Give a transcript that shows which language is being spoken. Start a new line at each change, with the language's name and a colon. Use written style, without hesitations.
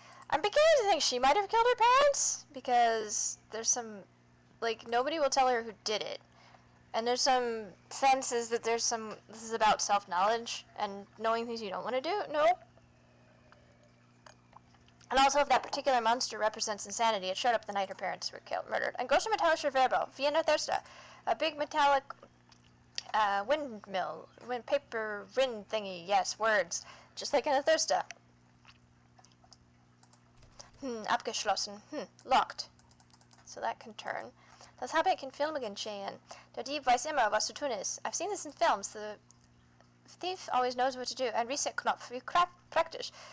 English: I'm beginning to think she might have killed her parents, because there's some... Like, nobody will tell her who did it. And there's some senses that there's some... This is about self-knowledge and knowing things you don't want to do. No. And also, if that particular monster represents insanity, it showed up the night her parents were murdered.
German: And große metallische Verbo, wie eine Thurster.
English: A big metallic windmill. Paper wind thingy. Yes, words. Just like in a Thurster.
German: Abgeschlossen.
English: Locked. So that can turn.
German: Das habe ich in Filmen gesehen. Der Dieb weiß immer, was zu tun ist.
English: I've seen this in films. The thief always knows what to do.
German: And Reset-Knopf, wie praktisch.